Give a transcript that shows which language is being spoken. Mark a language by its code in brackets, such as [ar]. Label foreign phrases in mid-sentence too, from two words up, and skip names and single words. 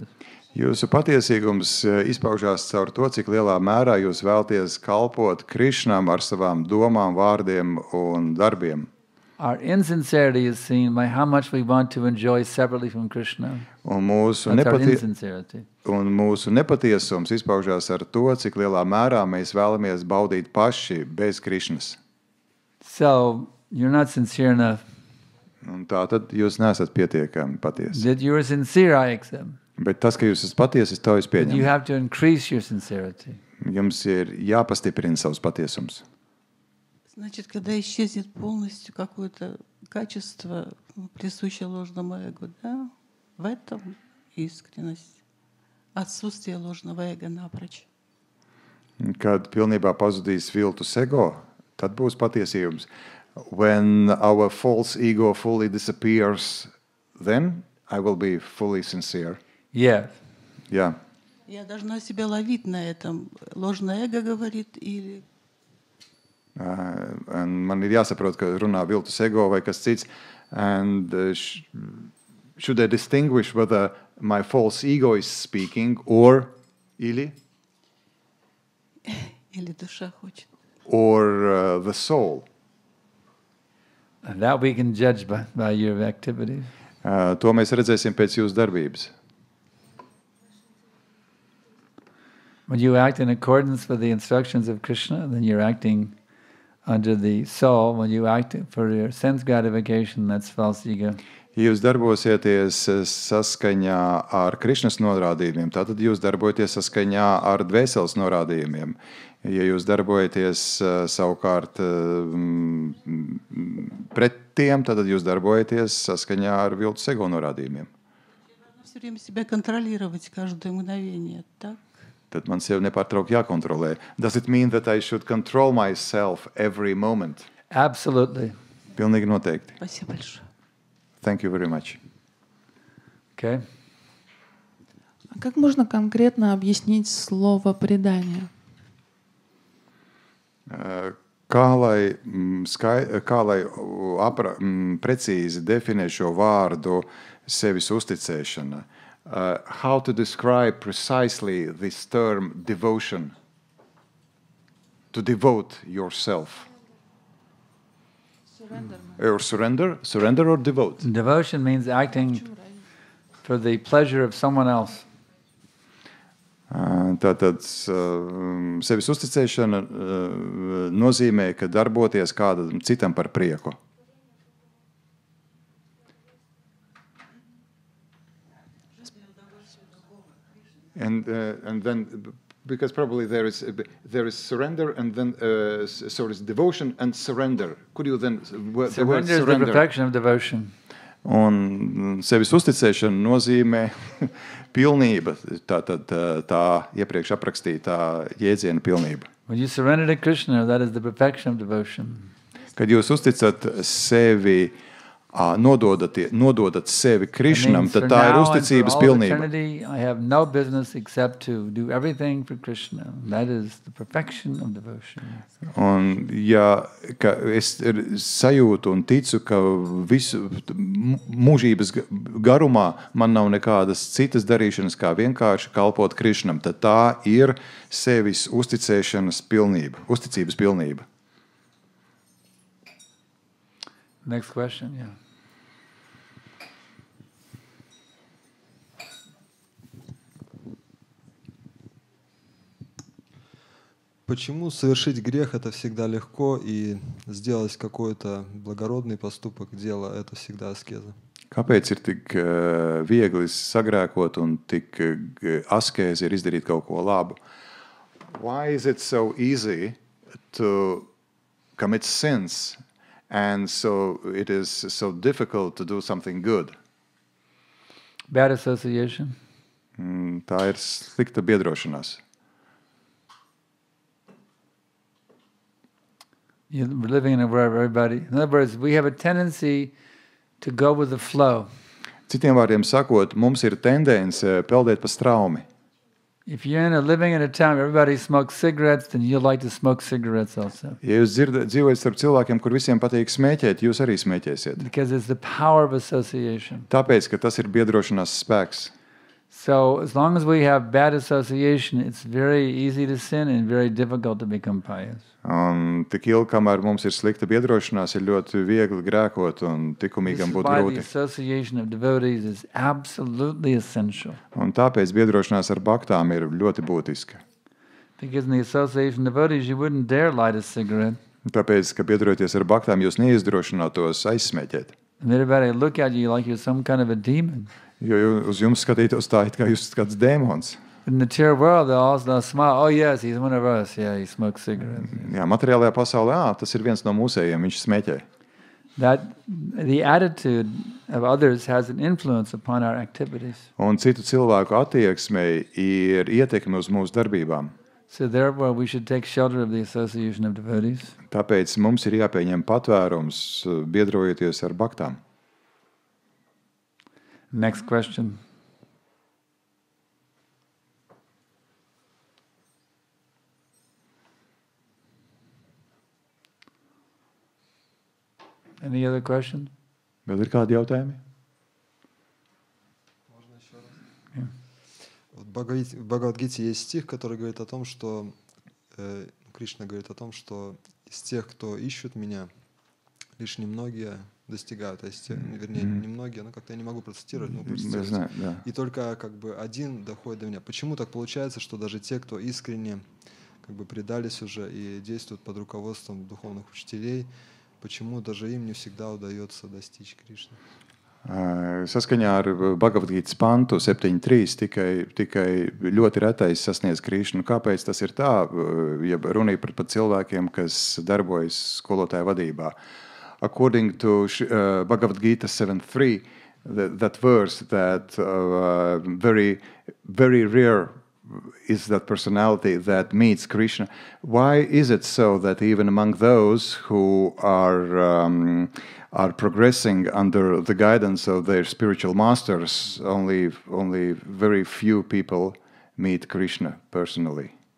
[lv] Jūsu patiesīgums izpaužās caur to, cik lielā mērā jūs vēlaties kalpot Krišnam ar savām domām, vārdiem un darbiem. [en] Our insincerity is seen by how much we want to enjoy separately from Krishna. [lv] Un mūsu, [en] That's our insincerity. [lv] un mūsu nepatiesums izpaužās ar to, cik lielā mērā mēs vēlamies baudīt paši bez Krišnas. [en] So, you're not sincere enough. [lv] Un tā tad jūs nesat pietiekami patiesi. [en] That you are sincere, I accept. [lv] Bet tas, ka jūs esat patiesi, to es [en] But you [lv] pieņemu. [en] have to increase your sincerity. [lv] Jums ir jāpastiprina savs patiesums. [ru] Значит, когда исчезнет полностью какое-то качество, присущее ложному эго, да, в этом искренность. Отсутствие ложного эго напрочь. [lv] Kad pilnībā pazudīs viltus ego, tad būs patiesības. [en] When our false ego fully disappears, then I will be fully sincere. Yeah. [lv] Jā. [ru] Я должна себя ловить на этом. Ложное эго говорит или... [lv] Un man ir jāsaprot, ka runā viltus ego vai kas cits. [en] And should I distinguish whether my false ego is speaking or или [ru] Или душа хочет. [en] or the soul? And that we can judge by your activities. [lv] To mēs redzēsim pēc jūsu darbības. [en] When you act in accordance with the instructions of Krishna, then you're acting under the soul. When you act for your sense gratification, that's false ego. [lv] Ja jūs darbosieties saskaņā ar Krišnas norādījumiem, tad jūs darbojaties saskaņā ar dvēseles norādījumiem. Ja jūs darbojaties savukārt pret tiem, tad jūs darbojaties saskaņā ar viltus ego norādījumiem. [ru] Все время себя контролировать каждое мгновение, так? [lv] Tad man sev nepārtraukti jākontrolē. [en] Does it mean that I should control myself every moment? Absolutely. [lv] Pilnīgi noteikti. [ru] Спасибо большое. [en] Thank you very much. Okay. [ru] А как можно конкретно объяснить слово «предание»? [lv] Kā lai precīzi definē šo vārdu sevis uzticēšana? [en] How to describe precisely this term devotion? To devote yourself. Or surrender or devote? Devotion means acting for the pleasure of someone else. [lv] Tātad sevis uzticēšana nozīmē, ka darboties kādam citam par prieku. [en] And then Because probably there is surrender and then so is devotion and surrender. Could you then the word Surrender is the perfection of devotion. [lv] Un sevis uzticēšana nozīmē pilnība, tā iepriekš aprakstītā jēdziena pilnība. [en] When you surrender to Krishna, that is the perfection of devotion. [lv] Kad jūs uzticat sevi, nododat sevi Krishnam, tad tā ir uzticības pilnība. [en] I have no business except to do everything for Krishna. That is the perfection of devotion. [lv] Un ka es sajūtu un ticu, ka visu mūžības garumā man nav nekādas citas darīšanas, kā vienkārši kalpot Krishnam, tad tā ir sevis uzticēšanas pilnība, uzticības pilnība. [en] Next question, yeah. [ru] Почему совершить грех это всегда легко, и сделать какой-то благородный поступок, дело это всегда аскеза? [lv] Kāpēc ir tik viegli sagrēkot un tik askēzi ir izdarīt kaut ko labu? [en] Why is it so easy to commit sins? And so it is so difficult to do something good. Bad association. [lv] Tā ir slikta biedrošanās. [en] You're living in a world where everybody. In other words, we have a tendency to go with the flow. [lv] Citiem vārdiem sakot, mums ir tendence peldēt pa straumi. [en] If you're living in a town where everybody smokes cigarettes, then you like to smoke cigarettes also. [lv] Ja jūs dzīvojat starp cilvēkiem, kur visiem patīk smēķēt, jūs arī smēķēsiet. [en] Because it's the power of association. [lv] Tāpēc, ka tas ir biedrošanās spēks. [en] So as long as we have bad association, it's very easy to sin and very difficult to become pious. [lv] Un tik ilgi, kamēr mums ir slikta biedrošanās, ir ļoti viegli grēkot un tikumīgam būt grūti. [en] This is why the association of devotees is absolutely essential. [lv] Un tāpēc biedrošanās ar baktām ir ļoti būtiska. [en] Because in the association of devotees, you wouldn't dare light a cigarette. [lv] Tāpēc, ka biedroties ar baktām, jūs neizdrošinātos aizsmēķēt. [en] And everybody look at you like you're some kind of a demon. Jo uz jums skatītos tā, it kā jūs esat kāds dēmons. In the material world, they'll smile. Oh yes, he's one of us. Yeah, he smokes cigarettes. [lv] Jā, materiālajā pasaulē, tas ir viens no mūsējiem, viņš smēķē. [en] That the attitude of others has an influence upon our activities. [lv] Un citu cilvēku attieksmei ir ietekme uz mūsu darbībām. [en] So therefore, we should take shelter of the association of devotees. [lv] Tāpēc mums ir jāpieņem patvērums, biedrojoties ar baktām. [en] Next question. Any other questions? [lv] Vēl ir kādi jautājumi? [ru] Можно еще раз? Вот в Бхагавад-гите есть стих, который говорит о том, что Кришна говорит о том, что из тех, кто ищут меня, лишь немногие достигают, вернее, немногие, но как-то я не могу процитировать, но знаю, да. И только как бы один доходит до меня. Почему так получается, что даже те, кто искренне как бы предались уже и действуют под руководством духовных учителей, почему даже им не всегда удается достичь Кришны? [lv] Saskaņā ar Bhagavad-gītas pantu 7.3 tikai ļoti retais sasniedz Krišnu. Kāpēc tas ir tā? Ja runa ir par cilvēkiem, kas darbojas skolotāja vadībā. [en] According to Bhagavad-gīta 7.3, that verse that very, very rare is that personality that meets Krishna. Why is it so that even among those who are progressing under the guidance of their spiritual masters, only very few people meet Krishna personally?